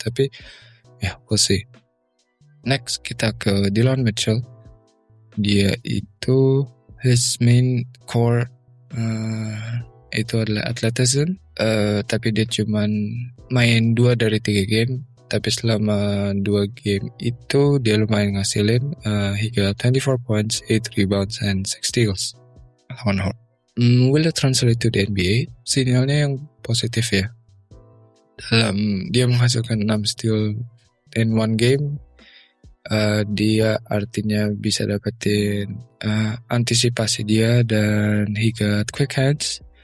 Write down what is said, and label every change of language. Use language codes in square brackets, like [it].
[id] Tapi ya [en] we'll see. [id] Next kita ke Dillon Mitchell. Dia itu [en] his main core [id] itu adalah athleticism, tapi dia cuman main 2 dari 3 game. Tapi selama 2 game itu dia lumayan ngasilin. [en] He got 24 points, 8 rebounds, and 6 steals. Will it translate to the NBA? [id] Sinyalnya yang positif ya. Dia menghasilkan 6 steal in 1 game. Dia artinya bisa dapetin antisipasi dia, dan [en] he got quick hands.